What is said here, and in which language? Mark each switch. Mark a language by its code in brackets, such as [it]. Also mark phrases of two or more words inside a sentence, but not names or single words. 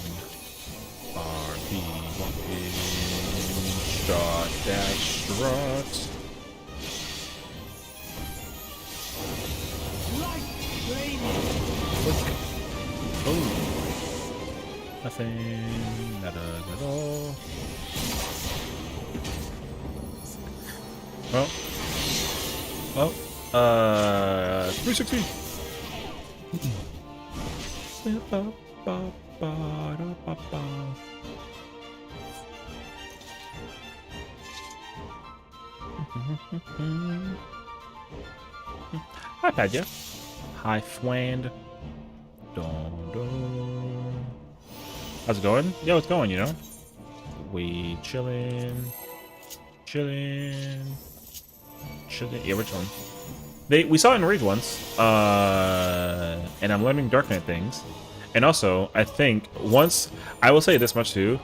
[en] RP walking. Shot that strut. Light flaming. Oh. Nothing. Not at all. Oh. Oh. 360. Hi, Padja. Hi, Fwand. Don. How's it going? Yo, it's going, you know? We chillin'. Chillin'. Yeah, we're chilling. We saw it in Rage once. And I'm learning Dark Knight things. And also, I think I will say this much too.